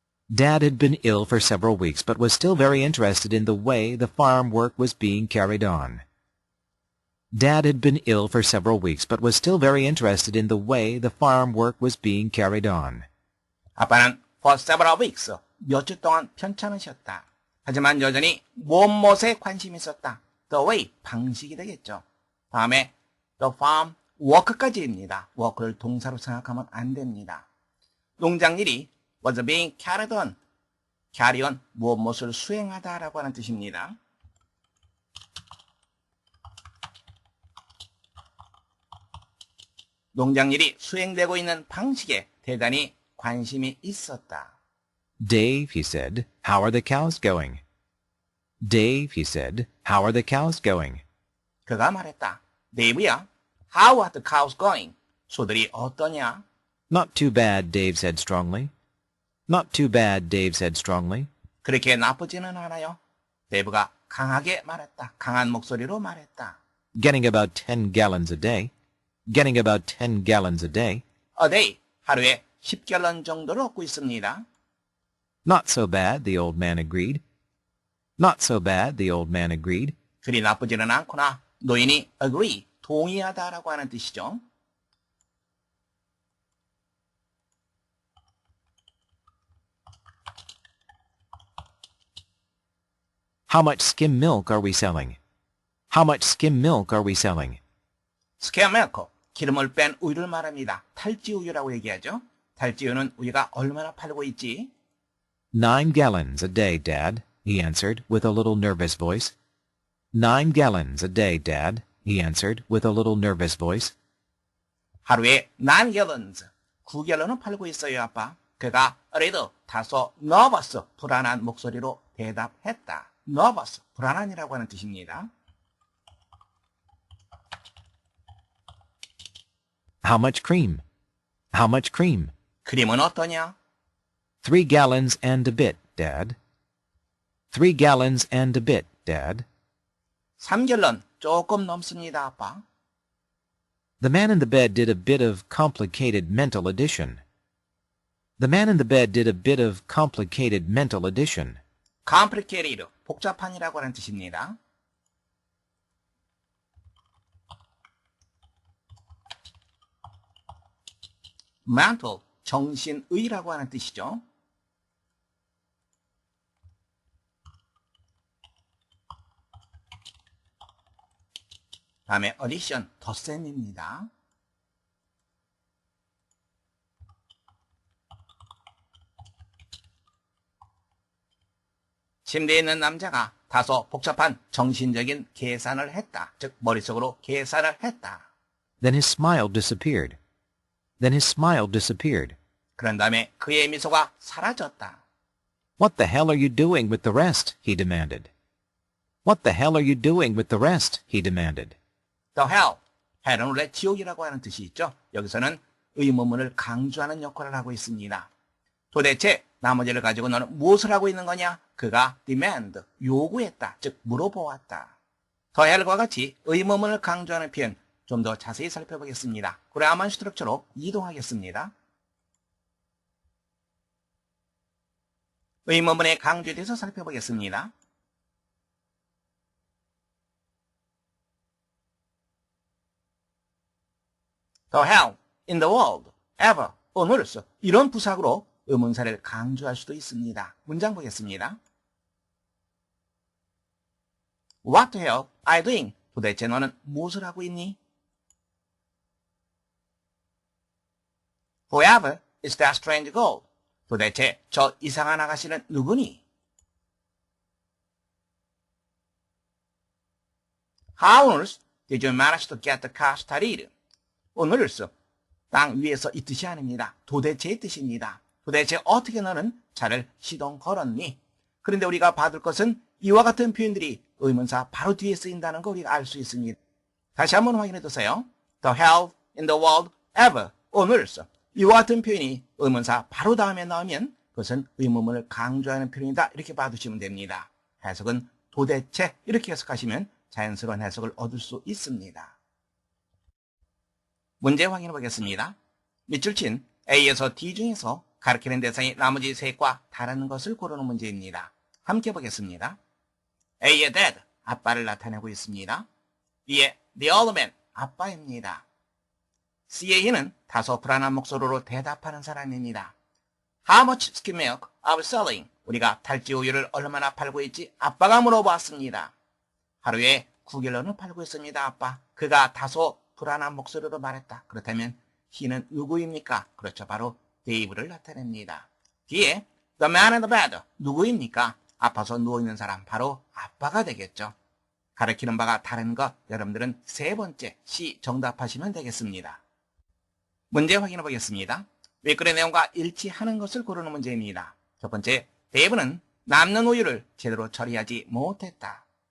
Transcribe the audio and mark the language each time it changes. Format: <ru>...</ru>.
<en>Dad had been ill for several weeks, but was still very interested in the way the farm work was being carried on. Dad had been ill for several weeks, but was still very interested in the way the farm work was being carried on.</en> <ko>아빠는</ko> <en>for several weeks,</en> <ko>몇 주 동안 편찮으 쉬었다. 하지만 여전히 무엇에 관심이 있었다.</ko> <en>The way,</en> <ko>방식이 되겠죠. 다음에</ko> <en>the farm work</en> <ko>까지입니다. work를 동사로 생각하면 안 됩니다. 농장일이</ko> <en>was being carried on. carry on,</en> <ko>무엇을 수행하다라고 하는 뜻입니다. 농장일이 수행되고 있는 방식에 대단히 관심이 있었다.</ko> <en>"Dave," he said, "how are the cows going?" "Dave," he said, "how are the cows going?"</en> <ko>그가 말했다.</ko> <en>데이브야, how are the cows going?</en> <ko>소들이 어떠냐?</ko> <en>"Not too bad," Dave said strongly. "Not too bad," Dave said strongly.</en> <ko>그렇게 나쁘지는 않아요. 데이브가 강하게 말했다. 강한 목소리로 말했다.</ko> <en>"Getting about 10 gallons a day. Getting about 10 gallons a day." A day,</en> <ko>하루에 10갤런 정도를 얻고 있습니다.</ko> <en>"Not so bad," the old man agreed. "Not so bad," the old man agreed.</en> <ko>그리 나쁘지는 않구나. 노인이 agree, 동의하다라고 하는 뜻이죠.</ko> <en>"How much skim milk are we selling?" "How much skim milk are we selling?"</en> <ko>스퀘어 밀크, 기름을 뺀 우유를 말합니다. 탈지 우유라고 얘기하죠. 탈지 우유는 우리가 얼마나 팔고 있지?</ko> <en>9 gallons a day, Dad, he answered with a little nervous voice. 9 gallons a day, Dad, he answered with a little nervous voice.</en> <ko>하루에</ko> <en>9 gallons,</en> <ko>9갤런은 팔고 있어요, 아빠. 그가 그래도 다소 nervous, 불안한 목소리로 대답했다. nervous, 불안한이라고 하는 뜻입니다.</ko> <en>How much cream? How much cream?</en> <ko>크림은 어떠냐?</ko> <en>3 gallons and a bit, Dad. 3 gallons and a bit, Dad.</en> <ko>3갤런 조금 넘습니다, 아빠.</ko> <en>The man in the bed did a bit of complicated mental addition. The man in the bed did a bit of complicated mental addition.</en> <ko>complicated, 복잡한이라고 하는 뜻입니다. mental, 정신의라고 하는 뜻이죠. 다음에 addition, 덧셈입니다. 침대에 있는 남자가 다소 복잡한 정신적인 계산을 했다. 즉 머릿속으로 계산을 했다.</ko> <en>Then his smile disappeared. Then his smile disappeared.</en> <ko>그런 다음에 그의 미소가 사라졌다.</ko> <en>What the hell are you doing with the rest? He demanded. What the hell are you doing with the rest? He demanded. The hell,</en> <ko>hell은 원래 지옥이라고 하는 뜻이 있죠. 여기서는 의문문을 강조하는 역할을 하고 있습니다. 도대체 나머지를 가지고 너는 무엇을 하고 있는 거냐? 그가 demand, 요구했다. 즉 물어보았다.</ko> <en>The hell</en> <ko>과 같이 의문문을 강조하는 표현 좀 더 자세히 살펴보겠습니다. 그래야만 스트럭처로 이동하겠습니다. 의문문의 강조에 대해서 살펴보겠습니다.</ko> <en>The hell in the world, ever, on earth</en> <ko>이런 부사구로 의문사를 강조할 수도 있습니다. 문장 보겠습니다.</ko> <en>What the hell are you doing?</en> <ko>도대체 너는 무엇을 하고 있니?</ko> <en>Whoever is that strange girl?</en> <ko>도대체 저 이상한 아가씨는 누구니?</ko> <en>How on earth did you manage to get the car started? on earth,</en> <ko>땅 위에서 이 뜻이 아닙니다. 도대체의 뜻입니다. 도대체 어떻게 너는 차를 시동 걸었니? 그런데 우리가 받을 것은 이와 같은 표현들이 의문사 바로 뒤에 쓰인다는 거 우리가 알 수 있습니다. 다시 한번 확인해 두세요.</ko> <en>The hell in the world ever on earth.</en> <ko>이와 같은 표현이 의문사 바로 다음에 나오면 그것은 의문문을 강조하는 표현이다. 이렇게 봐두시면 됩니다. 해석은 도대체 이렇게 해석하시면 자연스러운 해석을 얻을 수 있습니다. 문제 확인해 보겠습니다. 밑줄 친 A에서 D 중에서 가리키는 대상이 나머지 셋과 다른 것을 고르는 문제입니다. 함께 보겠습니다. A의 dad, 아빠를 나타내고 있습니다. B의</ko> <en>the old man,</en> <ko>아빠입니다. C의 he는 다소 불안한 목소리로 대답하는 사람입니다.</ko> <en>How much skim milk are we selling?</en> <ko>우리가 탈지 우유를 얼마나 팔고 있지? 아빠가 물어봤습니다. 하루에 9갤런을 팔고 있습니다, 아빠. 그가 다소 불안한 목소리로 말했다. 그렇다면 he는 누구입니까? 그렇죠, 바로 데이브를 나타냅니다. 뒤에</ko> <en>the man in the bed,</en> <ko>누구입니까? 아파서 누워있는 사람, 바로 아빠가 되겠죠. 가리키는 바가 다른 것, 여러분들은 세 번째 C 정답하시면 되겠습니다. 문제 확인해 보겠습니다. 윗글의 내용과 일치하는 것을 고르는 문제입니다. 첫 번째, 데이브는 남는 우유를 제대로 처리하지 못했다.</ko>